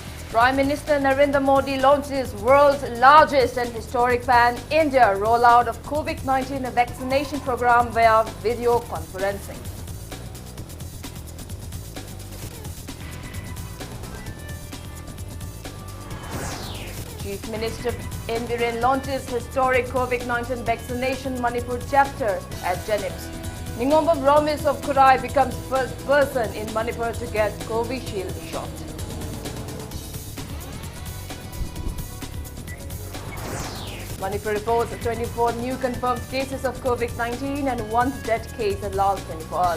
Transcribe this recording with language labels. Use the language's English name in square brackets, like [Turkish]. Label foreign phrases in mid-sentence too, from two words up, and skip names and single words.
[English] Prime Minister Narendra Modi launches world's largest and historic pan-India rollout of COVID-19 vaccination program via video conferencing. Chief Minister N. Biren launches historic COVID-19 vaccination Manipur chapter at Jenims. Ningombam Romis of Kurai becomes first person in Manipur to get Covishield shot. Manipur reports 24 new confirmed cases of COVID-19 and one death case in last 24 hours.